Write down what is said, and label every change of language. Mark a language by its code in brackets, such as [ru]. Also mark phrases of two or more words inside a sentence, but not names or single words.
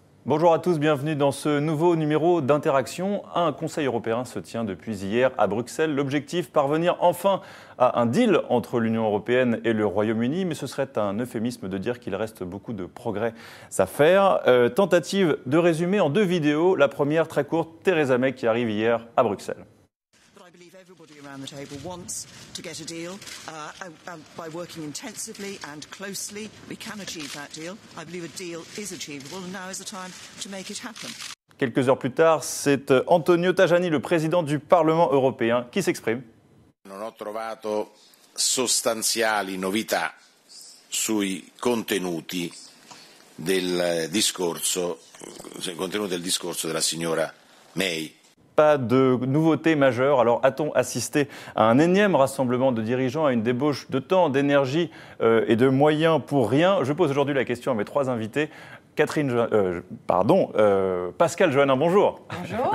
[fr] Bonjour à tous, bienvenue dans ce nouveau numéro d'Interaction. Un Conseil européen se tient depuis hier à Bruxelles. L'objectif, parvenir enfin à un deal entre l'Union européenne et le Royaume-Uni, mais ce serait un euphémisme de dire qu'il reste beaucoup de progrès à faire. Tentative de résumer en deux vidéos. La première, très courte, Theresa May qui arrive hier à Bruxelles. [en] Everybody around the table wants to get a deal. By working intensively and closely, we can achieve that deal. I believe a deal is achievable, and now is the time to make it happen. [fr] Quelques heures plus tard, c'est Antonio Tajani, le président du Parlement européen, qui s'exprime. [it] Non ho trovato sostanziali novità sui contenuti del discorso della signora May. [fr] Pas de nouveautés majeures. Alors, a-t-on assisté à un énième rassemblement de dirigeants, à une débauche de temps, d'énergie et de moyens pour rien? Je pose aujourd'hui la question à mes trois invités. Pascale Joannin, bonjour. Bonjour.